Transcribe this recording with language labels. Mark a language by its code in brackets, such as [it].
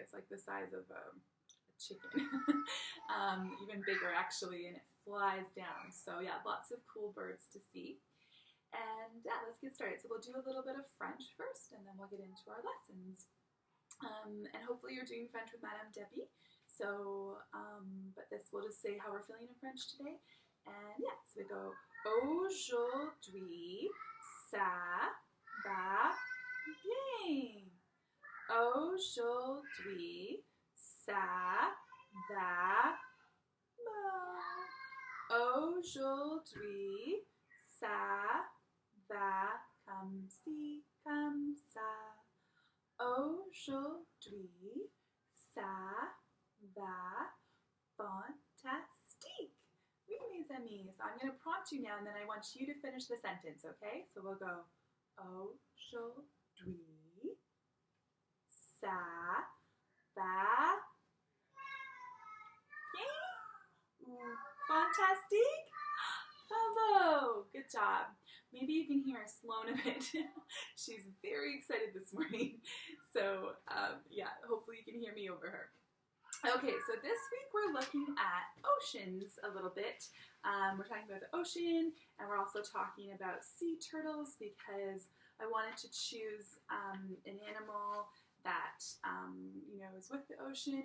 [en] It's like the size of a chicken, even bigger actually, and it flies down. So yeah, lots of cool birds to see. And yeah, let's get started. So we'll do a little bit of French first, and then we'll get into our lessons. And hopefully you're doing French with Madame Debbie. So, but this, we'll just say how we're feeling in French today. And yeah, so we go, [fr] aujourd'hui, ça va bien. Aujourd'hui, ça va bien. Aujourd'hui, ça va comme ci, comme ça. Aujourd'hui, ça va fantastique. Oui, mes amis. [en] So I'm going to prompt you now, and then I want you to finish the sentence, okay? So we'll go, [fr] aujourd'hui, ça va bien ou fantastique? [en] Bravo! Good job. Maybe you can hear Sloan a bit. She's very excited this morning. So yeah, hopefully you can hear me over her. Okay, so this week we're looking at oceans a little bit. We're talking about the ocean, and we're also talking about sea turtles because I wanted to choose an animal that is with the ocean.